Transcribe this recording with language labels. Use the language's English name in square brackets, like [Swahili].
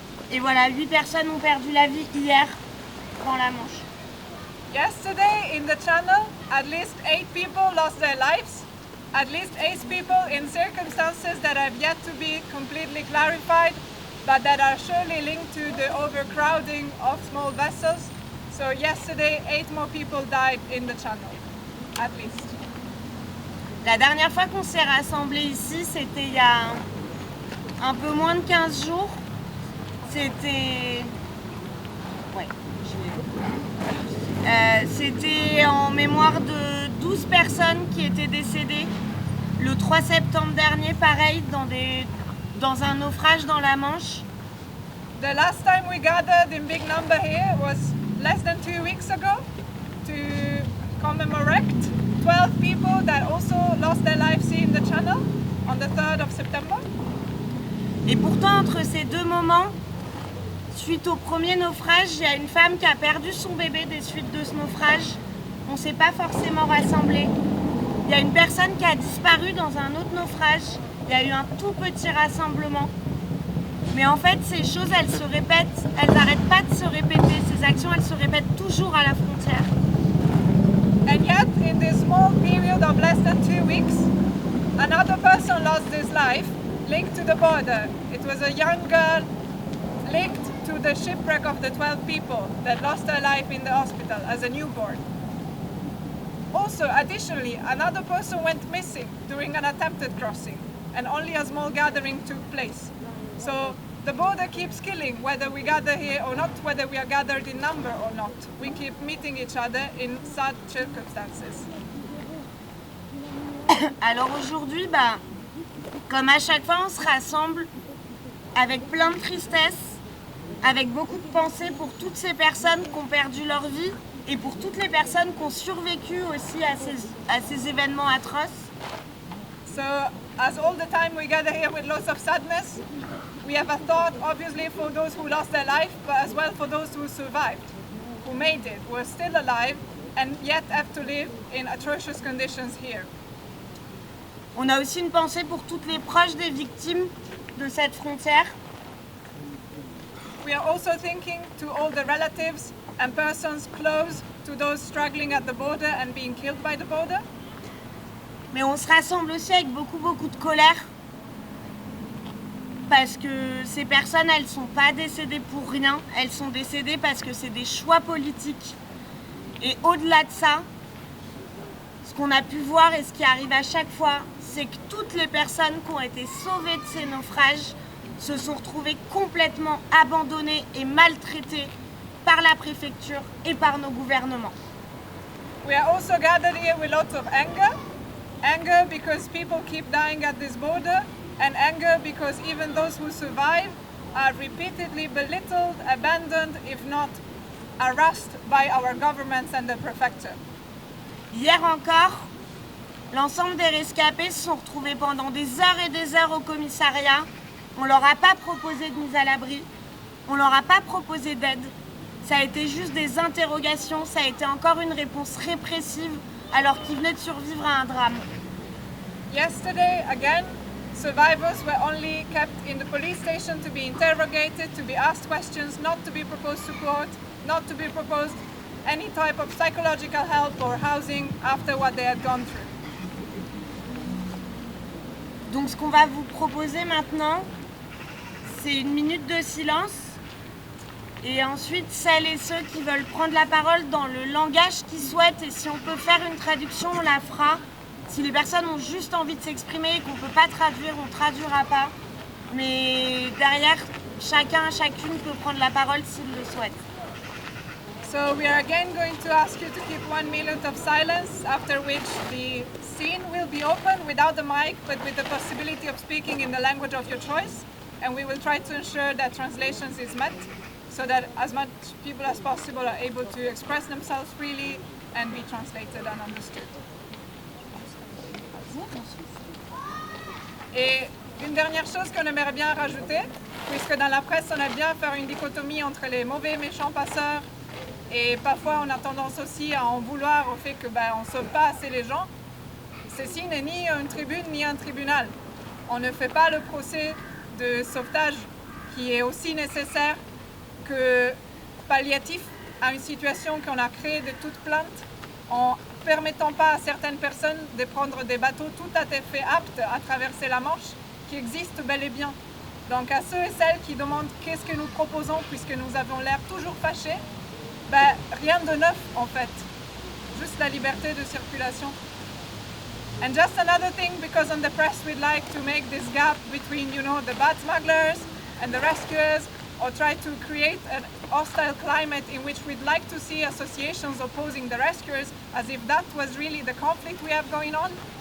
[French] Et voilà, 8 personnes ont perdu la vie hier dans la Manche. [English] Yesterday in the channel, at least 8 people lost their lives. At least 8 people in circumstances that have yet to be completely clarified, but that are surely linked to the overcrowding of small vessels. So yesterday, 8 more people died in the channel, at least. [French] La dernière fois qu'on s'est rassemblés ici, c'était il y a un peu moins de 15 jours. C'était... Ouais, c'était en mémoire de 12 personnes qui étaient décédées le 3 septembre dernier, pareil, dans un naufrage dans la Manche. [English] The last time we gathered in big number here was less than 2 weeks ago to commemorate 12 people that also lost their lives here in the channel on the 3rd of September. [French] Et pourtant, entre ces deux moments, suite au premier naufrage, il y a une femme qui a perdu son bébé des suites de ce naufrage. On ne s'est pas forcément rassemblés. Il y a une personne qui a disparu dans un autre naufrage. Il y a eu un tout petit rassemblement. Mais en fait, ces choses, elles se répètent. Elles n'arrêtent pas de se répéter. Ces actions, elles se répètent toujours à la frontière. [English] And yet, in this small period of less than 2 weeks, another person lost his life linked to the border. It was a young girl linked to the shipwreck of the 12 people that lost their life in the hospital as a newborn. Also, additionally, another person went missing during an attempted crossing, and only a small gathering took place. So the border keeps killing, whether we gather here or not, whether we are gathered in number or not. We keep meeting each other in sad circumstances. [French] Alors aujourd'hui, comme à chaque fois, on se rassemble avec plein de tristesse, avec beaucoup de pensées pour toutes ces personnes qui ont perdu leur vie et pour toutes les personnes qui ont survécu aussi à ces événements atroces. [English] So, as all the time we gather here with lots of sadness, we have a thought obviously for those who lost their life, but as well for those who survived, who made it, who are still alive and yet have to live in atrocious conditions here. [French] On a aussi une pensée pour toutes les proches des victimes de cette frontière. [English] We are also thinking to all the relatives and persons close to those struggling at the border and being killed by the border. [French] Mais on se rassemble aussi avec beaucoup de colère. Parce que ces personnes, elles ne sont pas décédées pour rien. Elles sont décédées parce que c'est des choix politiques. Et au-delà de ça, ce qu'on a pu voir et ce qui arrive à chaque fois, c'est que toutes les personnes qui ont été sauvées de ces naufrages se sont retrouvées complètement abandonnées et maltraitées par la préfecture et par nos gouvernements. [English] We are also gathered here with lots of anger. Anger because people keep dying at this border, and anger because even those who survive are repeatedly belittled, abandoned, if not harassed by our governments and the prefecture. [French] Hier encore, l'ensemble des rescapés se sont retrouvés pendant des heures et des heures au commissariat. On leur a pas proposé de mise à l'abri, on leur a pas proposé d'aide. Ça a été juste des interrogations, ça a été encore une réponse répressive alors qu'ils venaient de survivre à un drame. [English] Yesterday, again, survivors were only kept in the police station to be interrogated, to be asked questions, not to be proposed support, not to be proposed any type of psychological help or housing after what they had gone through. [French] Donc ce qu'on va vous proposer maintenant, c'est une minute de silence. Et ensuite, celles et ceux qui veulent prendre la parole dans le langage qu'ils souhaitent, et si on peut faire une traduction, on la fera. Si les personnes ont juste envie de s'exprimer et qu'on ne peut pas traduire, on ne traduira pas. Mais derrière, chacun, chacune peut prendre la parole s'il le souhaite. [English] So we are again going to ask you to keep 1 minute of silence, after which the scene will be open without the mic, but with the possibility of speaking in the language of your choice. And we will try to ensure that translations is met, so that as much people as possible are able to express themselves freely and be translated and understood. [French] Et une dernière chose qu'on aimerait bien rajouter, puisque dans la presse on aime bien faire une dichotomie entre les mauvais méchants passeurs, et parfois on a tendance aussi à en vouloir au fait que on ne sauve pas assez les gens. Ceci n'est ni une tribune ni un tribunal. On ne fait pas le procès de sauvetage qui est aussi nécessaire que palliatif à une situation qu'on a créée de toute plainte en permettant pas à certaines personnes de prendre des bateaux tout à fait aptes à traverser la Manche qui existent bel et bien. Donc à ceux et celles qui demandent qu'est-ce que nous proposons puisque nous avons l'air toujours fâchés, rien de neuf en fait, juste la liberté de circulation. [English] And just another thing, because on the press we'd like to make this gap between, the bad smugglers and the rescuers, or try to create a hostile climate in which we'd like to see associations opposing the rescuers, as if that was really the conflict we have going on.